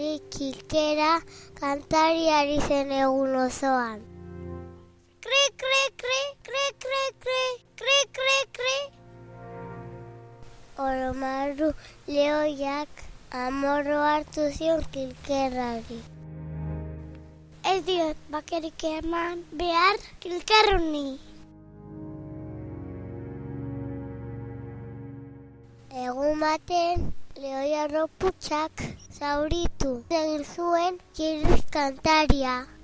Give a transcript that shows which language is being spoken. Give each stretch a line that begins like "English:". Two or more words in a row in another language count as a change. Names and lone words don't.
Basque: kilkera kantari ari zen egun osoan. Kre, kre, kre, kre, kre, kre, kre, kre, kre. Oromaru lehoiak amorro hartu zion kilkerrari. Ez diot bakerik eman behar kilkerruni. Egun baten, lehoi arroputxak zauritu egin zuen kirriz kantaria.